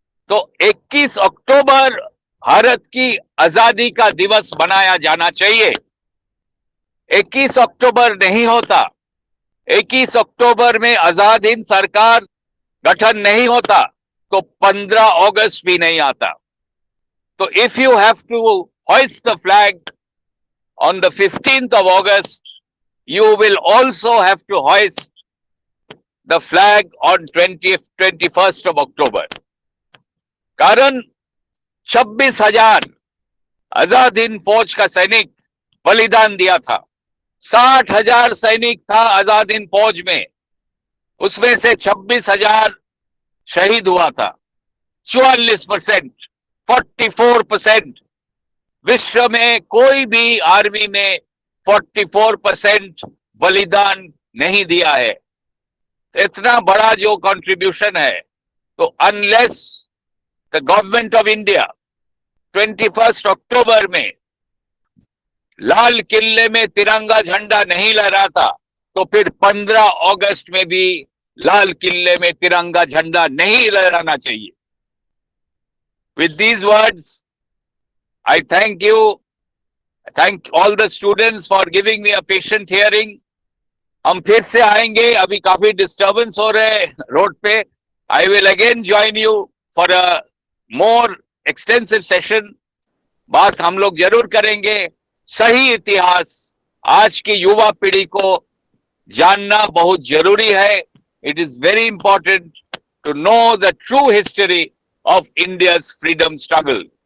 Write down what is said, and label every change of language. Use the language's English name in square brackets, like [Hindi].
[Hindi] तो 21 अक्टूबर भारत की आजादी का दिवस मनाया जाना चाहिए। 21 अक्टूबर नहीं होता, 21 अक्टूबर में आजाद हिंद सरकार गठन नहीं होता, तो 15 अगस्त भी नहीं आता। तो [English] If you have to hoist the flag on the 15th of August, you will also have to hoist the flag on 21st of October. [Hindi] कारण 26,000 आजाद हिंद फौज का सैनिक बलिदान दिया था। 60,000 सैनिक था आजाद हिंद फौज में, उसमें से 26,000 शहीद हुआ था। 44%, 44%। विश्व में कोई भी आर्मी में 44% बलिदान नहीं दिया है। इतना बड़ा जो कंट्रीब्यूशन है, तो [English] unless the government of India [Hindi] 21 अक्टूबर में लाल किले में तिरंगा झंडा नहीं लहराता, तो फिर 15 अगस्त में भी लाल किले में तिरंगा झंडा नहीं लहराना चाहिए। [English] With these words, I thank you. I thank all the students for giving me a patient hearing. [Hindi] हम फिर से आएंगे, अभी काफी डिस्टर्बेंस हो रहे हैं रोड पे। [English] I will again join you for a more extensive session. [Hindi] बात हम लोग जरूर करेंगे। सही इतिहास आज की युवा पीढ़ी को जानना बहुत जरूरी है। [English] It is very important to know the true history of India's freedom struggle.